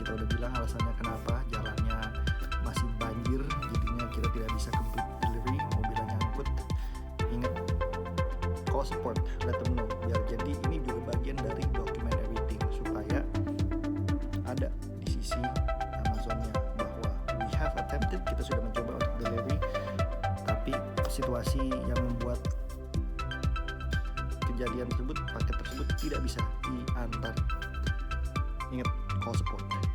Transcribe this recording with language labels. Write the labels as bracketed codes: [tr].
[id] Kita udah bilang alasannya kenapa, jalannya masih banjir, jadinya kita tidak bisa complete delivery, mobilnya nyangkut. Ingat, [en] call support, let them know. [id] Biar jadi ini juga bagian dari [en] document everything, [id] supaya ada di sisi Amazonnya bahwa [en] we have attempted, [id] kita sudah mencoba untuk delivery, tapi situasi yang membuat kejadian tersebut, paket tersebut tidak bisa diantar. Ingat, [en] call support.